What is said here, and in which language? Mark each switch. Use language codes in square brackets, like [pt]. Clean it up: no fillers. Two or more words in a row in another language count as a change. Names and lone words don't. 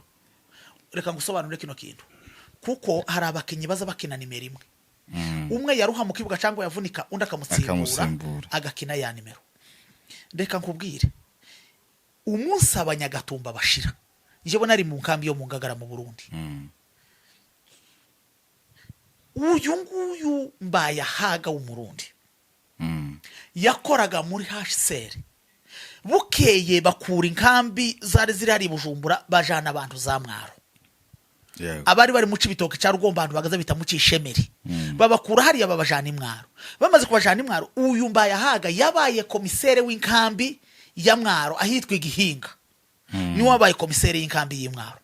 [rw] Reka ngusobanure kino kintu kuko hari abakinyi baza bakina nimero imwe umwe yaruha mu kibuga cyangwa yavunika undi akamutsimbura agakina ya nimero. Reka nkubwire umunsi abanyagatumba bashira njye bona ari mu nkambi yo mu Ngagara mu Burundi uyu nguyu Mbayahaga w'umurundi yakoraga muri HCR bukeye bakura inkambi zari ziri Bujumbura bajana abantu za Mwaro abari bari mu Cibitoke cya Rugomba abantu bagaza bita mu Cishemeri babakura hariya babajana Mwaro bamaze kubajana Mwaro uyu Mbayahaga yabaye komisere w'inkambi ya Mwaro ahitwa Igihinga ni wabaye komisere y'inkambi y'Imwaro.